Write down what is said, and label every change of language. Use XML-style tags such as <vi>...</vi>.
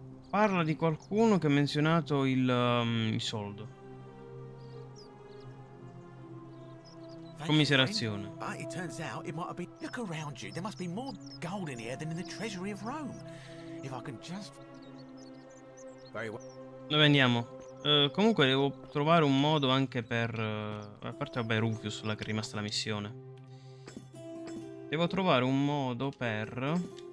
<it>Parla di qualcuno che ha menzionato il soldo. Commiserazione.</it> <en>But it turns out it might have been... Look around you. There must be more gold in here than in the treasury of Rome. If I can just... Very well.</en> <it>Dove andiamo? Comunque devo trovare un modo anche per... a parte vabbè Rufus, là che è rimasta la missione. Devo trovare un modo per...</it>